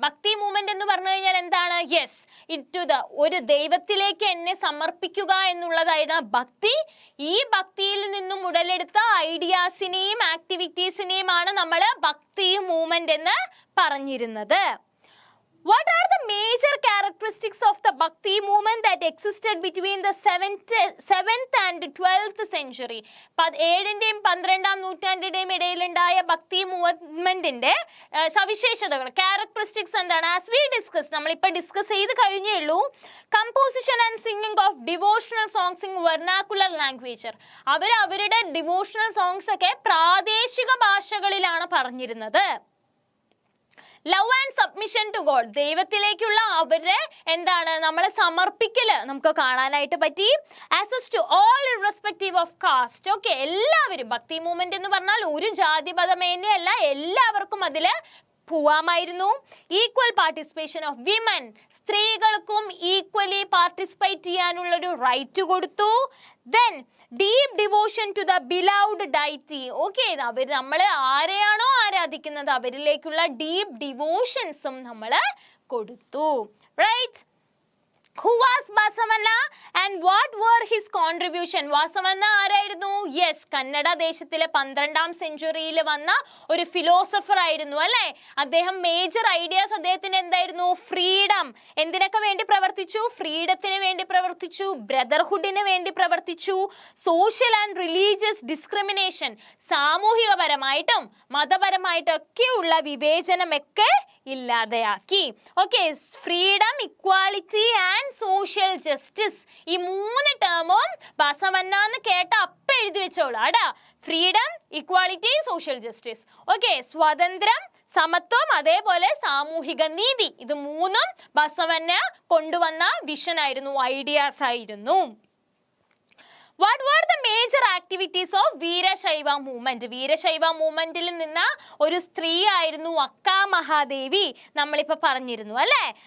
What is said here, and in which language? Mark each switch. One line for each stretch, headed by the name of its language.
Malayalam: ഭക്തി മൂവ്മെന്റ് എന്ന് പറഞ്ഞു കഴിഞ്ഞാൽ എന്താണ്? യെസ്, ഒരു ദൈവത്തിലേക്ക് എന്നെ സമർപ്പിക്കുക എന്നുള്ളതായിരുന്നു ഭക്തി. ഈ ഭക്തിയിൽ നിന്നും ഉടലെടുത്ത ഐഡിയാസിനെയും ആക്ടിവിറ്റീസിനെയുമാണ് നമ്മൾ ഭക്തി മൂവ്മെന്റ് എന്ന് പറഞ്ഞിരുന്നത്.
English: What are the major characteristics of the Bhakti movement that existed between the 7th and 12th century?
Malayalam: 7ന്റെയും 12ാം നൂറ്റാണ്ടിന്റെയും ഇടയിലുണ്ടായ ഭക്തി മൂവ്മെന്റിന്റെ സവിശേഷതകൾ, ക്യാരക്ടറിസ്റ്റിക്സ് എന്താണ്?
English: as we discuss,
Malayalam: നമ്മളിപ്പോൾ ഡിസ്കസ് ചെയ്ത് കഴിഞ്ഞേ ഉള്ളൂ.
English: Composition and singing of devotional songs in vernacular language.
Malayalam: അവരുടെ ഡിവോഷണൽ സോങ്സ് ഒക്കെ പ്രാദേശിക ഭാഷകളിലാണ് പറഞ്ഞിരുന്നത്.
English: Love and submission to God.
Malayalam: ദൈവത്തിലേക്കുള്ള അവരുടെ എന്താണ്, നമ്മളെ സമർപ്പിക്കല് നമുക്ക് കാണാനായിട്ട് പറ്റി.
English: Access to all irrespective of caste.
Malayalam: Okay, എല്ലാവരും ഭക്തി മൂവ്മെന്റ് എന്ന് പറഞ്ഞാൽ ഒരു ജാതി മതമേന്യല്ല, എല്ലാവർക്കും അതിൽ പോവാമായിരുന്നു.
English: equal participation of women,
Malayalam: സ്ത്രീകൾക്കും ഈക്വലി പാർട്ടിസിപ്പേറ്റ് ചെയ്യാനുള്ളൊരു റൈറ്റ് കൊടുത്തു.
English: Then deep devotion to the beloved deity.
Malayalam: Okay, അവർ നമ്മൾ ആരെയാണോ ആരാധിക്കുന്നത് അവരിലേക്കുള്ള ഡീപ് ഡിവോഷൻസും നമ്മൾ കൊടുത്തു.
English: Right. Who was Basavanna and what were his contribution?
Malayalam: Basavanna ആരായിരുന്നു? യെസ്, കന്നഡ ദേശത്തിലെ 12ാം സെഞ്ചുറിയിൽ വന്ന ഒരു ഫിലോസഫർ ആയിരുന്നു അല്ലേ. അദ്ദേഹം മേജർ ഐഡിയാസ് അദ്ദേഹത്തിന് എന്തായിരുന്നു? ഫ്രീഡം. എന്തിനൊക്കെ വേണ്ടി പ്രവർത്തിച്ചു? ഫ്രീഡത്തിന് വേണ്ടി പ്രവർത്തിച്ചു, ബ്രദർഹുഡിന് വേണ്ടി പ്രവർത്തിച്ചു,
English: social and religious discrimination,
Malayalam: സാമൂഹികപരമായിട്ടും മതപരമായിട്ടൊക്കെയുള്ള വിവേചനമൊക്കെ ഇല്ലാതെയാക്കി. Okay,
English: freedom, equality and social justice,
Malayalam: ഈ 3 ടേമും ബസവണ്ണ എന്ന് കേട്ട അപ്പ എഴുതി വെച്ചോളൂ ആടാ.
English: Freedom, equality, social justice.
Malayalam: Okay, സ്വാതന്ത്ര്യം, സമത്വം, അതേപോലെ സാമൂഹിക നീതി, ഇത് 3ഉം ബസവണ്ണ കൊണ്ടുവന്ന വിഷൻ ആയിരുന്നു, ഐഡിയാസ് ആയിരുന്നു.
English: What were the major activities of Veerashaiva movement?
Malayalam: Veerashaiva മൂവ്മെന്റിൽ നിന്ന് ഒരു സ്ത്രീ ആയിരുന്നു അക്ക മഹാദേവി, നമ്മളിപ്പോൾ പറഞ്ഞിരുന്നു അല്ലേ.